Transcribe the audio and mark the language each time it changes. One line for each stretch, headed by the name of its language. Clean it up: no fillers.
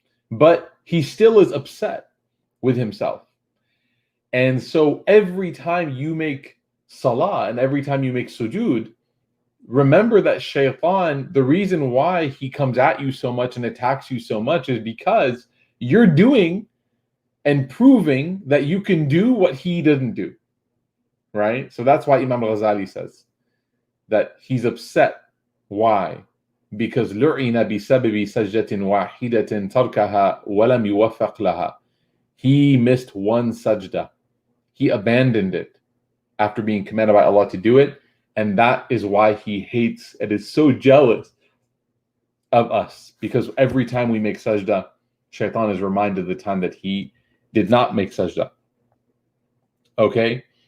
English: But he still is upset with himself. And so every time you make salah and every time you make sujood, remember that shaitan, the reason why he comes at you so much and attacks you so much is because you're doing and proving that you can do what he didn't do, right? So that's why Imam al-Ghazali says that he's upset. Why? Because
Arabic: لُعِنَ بِسَبَبِ سَجْدَةٍ وَاحِدَةٍ تَرْكَهَا وَلَمْ يُوَفَّقْ لَهَا.
English: He missed one sajda. He abandoned it after being commanded by Allah to do it, and that is why he hates and is so jealous of us, because every time we make sajda, shaitan is reminded of the time that he did not make sajda. Okay?